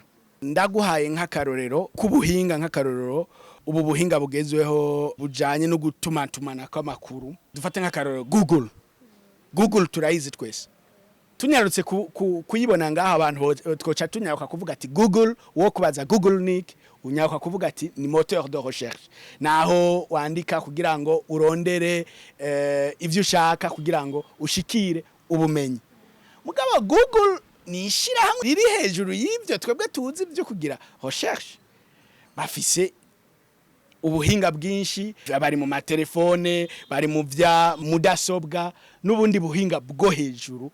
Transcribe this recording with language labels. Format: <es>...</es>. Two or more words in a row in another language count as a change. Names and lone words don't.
<rn>Ndaguhaye nk'akarorero kubuhinga, nk'akarorero ubu buhinga bugezweho bujanye no gutumatumana kw'amakuru. Dufate nk'akarorero Google turayizi twese, tunyarutse kuyibona ngaho abantu twoca tunyaruka kuvuga ati Google, wo kubaza Google Nick unyaruka kuvuga ati ni</rn> <fr>moteur de recherche,</fr> <rn>naho wandika kugira ngo urondere ivyo ushaka kugira ngo ushikire ubumenyi. Mugabo Google nishira hamwe riri hejuru y'ivyo twebwe tuzi byo kugira recherche, bafise ubuhinga bwinshi, bari mu matelefone, bari mu vya mudasobwa n'ubundi buhinga bwo hejuru.</rn>